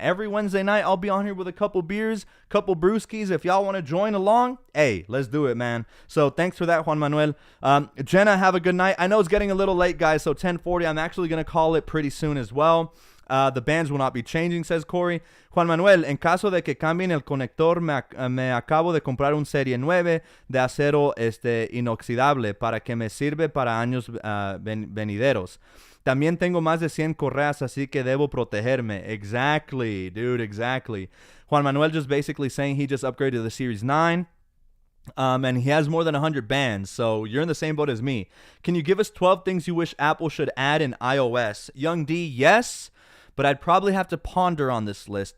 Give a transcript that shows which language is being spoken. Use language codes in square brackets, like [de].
[en] Every Wednesday night I'll be on here with a couple beers, couple brewskis. If y'all want to join along, hey, let's do it, man. So thanks for that, Juan Manuel. Jenna, have a good night. I know it's getting a little late, guys, so 10:40. I'm actually going to call it pretty soon as well. The bands will not be changing, says Corey. [es] Juan Manuel, en caso de que cambien el conector, me acabo de comprar un Serie 9 de acero inoxidable para que me sirve para años venideros. También tengo más de 100 correas, así que debo protegerme. [en] Exactly, dude, exactly. Juan Manuel just basically saying he just upgraded to the Series 9. And he has more than 100 bands, so you're in the same boat as me. Can you give us 12 things you wish Apple should add in iOS? Young D, yes. But I'd probably have to ponder on this list.